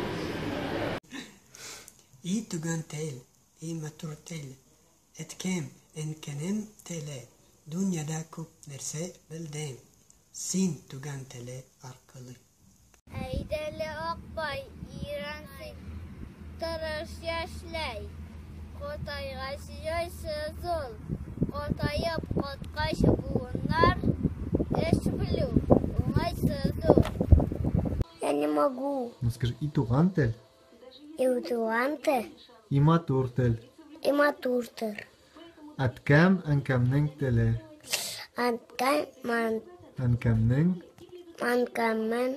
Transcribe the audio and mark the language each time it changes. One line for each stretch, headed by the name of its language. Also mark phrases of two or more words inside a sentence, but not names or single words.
Tatar: И туган тел, и матур тел, әткәм, әнкәнем теле, дөньяда күп нәрсә белдем, син туган теле аркылы. Әйдәле Акбай, ирансы тырыш яшьләй, Котайга сөйсез ул, котайып коткач буыннар, эш белү, уңайсыз ул.
Russian: Я не могу. Ну скажи,
Tatar: и туган тел, И туган тел, и матур тел, и матур тел. әткәм әнкәмнең теле, әнкәмнең Манкамен.